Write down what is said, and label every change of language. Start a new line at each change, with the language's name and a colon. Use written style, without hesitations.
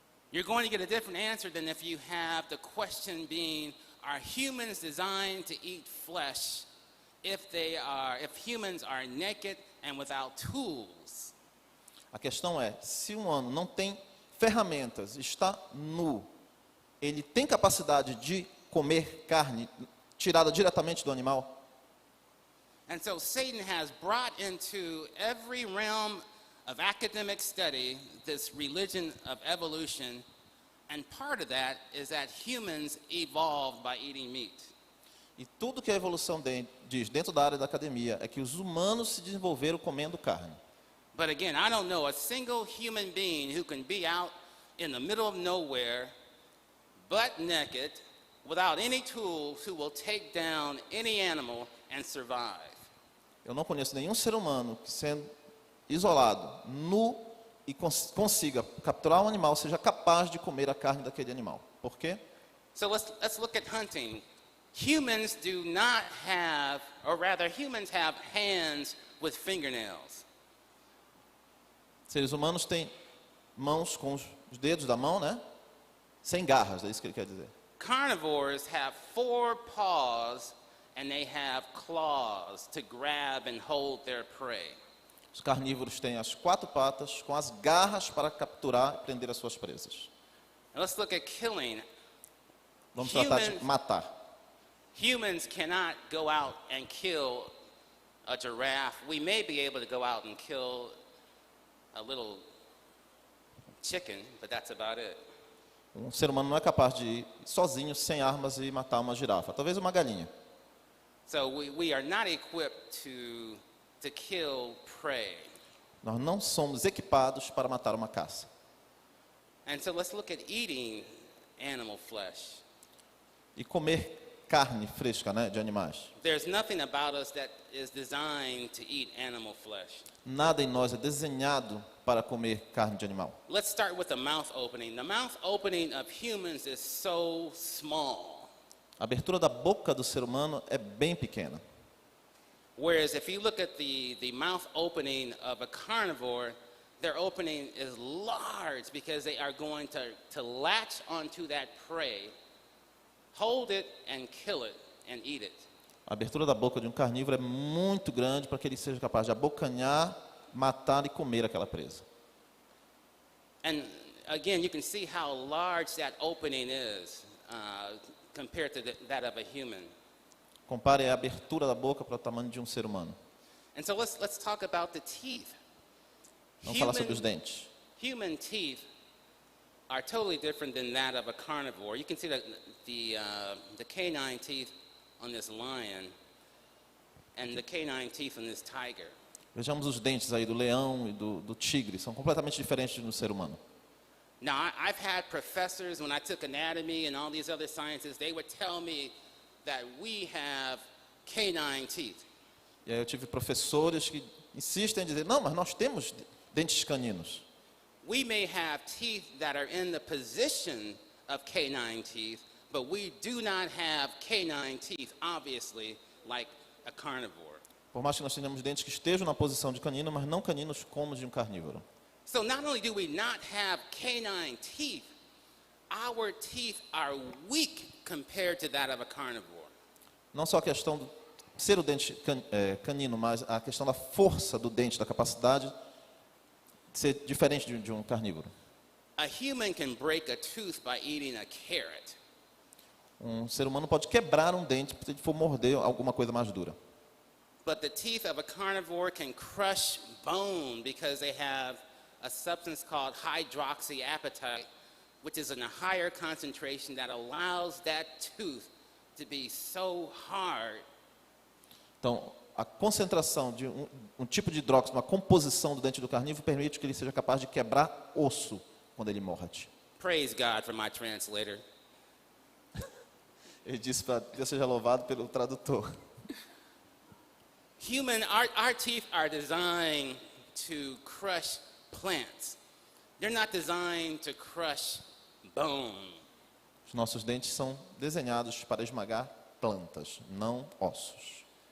English: You're going to get a different answer than if you have the question being, are humans designed to eat flesh if humans are naked and without tools?
Portuguese: A questão é, se um humano não tem ferramentas, está nu, ele tem capacidade de comer carne tirada diretamente do animal?
English: And so Satan has brought into every realm of academic study this religion of evolution, and part of that is that humans evolved by eating meat.
Portuguese: E tudo que a evolução diz dentro da área da academia é que os humanos se desenvolveram comendo carne.
English: But again, I don't know a single human being who can be out in the middle of nowhere, butt naked, without any tools, who will take down any animal and survive.
Portuguese: Eu não conheço nenhum ser humano que, sendo isolado, nu e consiga capturar um animal, seja capaz de comer a carne daquele animal. Por quê?
English: So let's look at hunting. Humans do not have, or rather humans have hands with fingernails.
Portuguese: Seres humanos têm mãos com os dedos da mão, né? Sem garras, é isso que ele quer dizer.
English: Carnivores have 4 paws and they have claws to grab and hold their prey.
Portuguese: Os carnívoros têm as 4 patas com as garras para capturar e prender as suas presas.
English: Now let's look at killing.
Portuguese: Vamos tratar de matar.
English: Humans cannot go out and kill a giraffe. We may be able to go out and kill a little chicken, but that's about it.
Portuguese: Um ser humano não é capaz de ir sozinho, sem armas, e matar uma girafa. Talvez uma galinha.
English: So we are not equipped to kill prey.
Portuguese: Nós não somos equipados para matar uma caça.
English: And so let's look at eating animal flesh.
Portuguese: E comer carne fresca, né, de animais.
English: There's nothing about us that is designed to eat animal flesh.
Portuguese: Nada em nós é desenhado para comer carne de animal.
English: Let's start with the mouth opening. The mouth opening of humans is so small.
Portuguese: A abertura da boca do ser humano é bem pequena.
English: Whereas if you look at the mouth opening of a carnivore, their opening is large because they are going to latch onto that prey, hold it and kill it and eat it.
Portuguese: A abertura da boca de um carnívoro é muito grande para que ele seja capaz de abocanhar, matar e comer aquela presa.
English: And again, you can see how large that opening is compared to that of a human.
Portuguese: Compare a abertura da boca para o tamanho de um ser humano.
English: And so let's talk about the teeth.
Portuguese: Vamos falar sobre os dentes.
English: Human teeth are totally different than that of a carnivore. You can see the canine teeth on this lion and the canine teeth on this tiger.
Portuguese: Vejamos os dentes aí do leão e do tigre. São completamente diferentes do ser humano.
English: Now, I've had professors, when I took anatomy and all these other sciences, they would tell me that we have canine teeth.
Portuguese: E aí eu tive professores que insistem em dizer, não, mas nós temos dentes caninos.
English: We may have teeth that are in the position of canine teeth, but we do not have canine teeth, obviously, like a carnivore.
Portuguese: Por mais que nós tenhamos dentes que estejam na posição de canino, mas não caninos como os de um carnívoro.
English: So not only do we not have canine teeth, our teeth are weak compared to that of a carnivore.
Portuguese: Não só a questão do ser o dente canino, mas a questão da força do dente, da capacidade de ser diferente de um carnívoro.
English: A human can break a tooth by eating a carrot.
Portuguese: Um ser humano pode quebrar um dente se ele for morder alguma coisa mais dura.
English: But the teeth of a carnivore can crush bone because they have a substance called hydroxyapatite, which is in a higher concentration that allows that tooth to be so hard.
Portuguese: Então, a concentração de um tipo de hidróxido, uma composição do dente do carnívoro permite que ele seja capaz de quebrar osso quando ele morde.
English: Praise God for my translator.
Portuguese: Ele disse para Deus seja louvado pelo tradutor.
English: Our teeth are designed to crush plants. They're not designed to crush bone.
Portuguese: Os nossos dentes são desenhados para esmagar plantas, não ossos.